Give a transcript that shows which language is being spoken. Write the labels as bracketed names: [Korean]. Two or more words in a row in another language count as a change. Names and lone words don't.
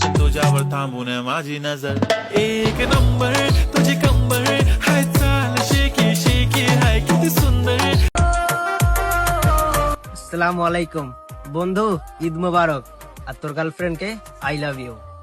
[Marathi] तुझ्यावर थांबून माझी नजर एक नंबर तुझी कंबर हाय चाल शेकी शेकी हाय किती सुंदर। [Arabic] السلام عليكم বন্ধু, عيد مبارك. [Bangla] আর তোর গার্লফ্রেন্ড কে [English] I love you.